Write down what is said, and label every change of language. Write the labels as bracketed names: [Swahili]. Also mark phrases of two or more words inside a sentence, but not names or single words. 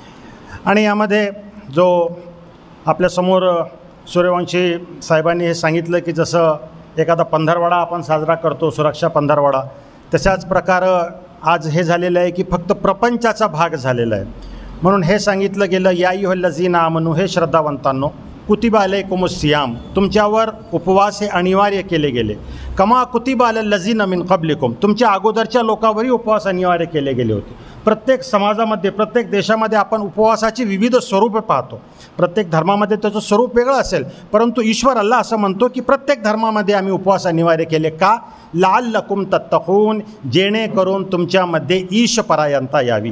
[Marathi] आणि यामध्ये जो आपल्यासमोर सूर्यवंशी साहेबांनी हे सांगितलं की जसं एखादा पंधरवडा आपण साजरा करतो, सुरक्षा पंधरवडा, तशाच प्रकारे आज हे झालेलं आहे की फक्त प्रपंचाचा भाग झालेला आहे। म्हणून हे सांगितलं गेलं, [Arabic] يا أيها الذين آمنوا, [Marathi] हे श्रद्धावंतांनो, [Arabic] كتب عليكم الصيام, [Marathi] तुमच्यावर उपवास हे अनिवार्य केले गेले, [Arabic] كما كتب على الذين من قبلكم, [Marathi] तुमच्या अगोदरच्या लोकांवरही उपवास अनिवार्य केले गेले होते। प्रत्येक समाजामध्ये प्रत्येक देशामध्ये आपण उपवासाची विविध स्वरूपे पाहतो। प्रत्येक धर्मामध्ये त्याचं स्वरूप वेगळं असेल, परंतु ईश्वर अल्लाह असं म्हणतो की प्रत्येक धर्मामध्ये आम्ही उपवास अनिवार्य केले का? [Arabic] لعلكم تتقون, [Marathi] जेणेकरून तुमच्यामध्ये ईशपरायणता यावी।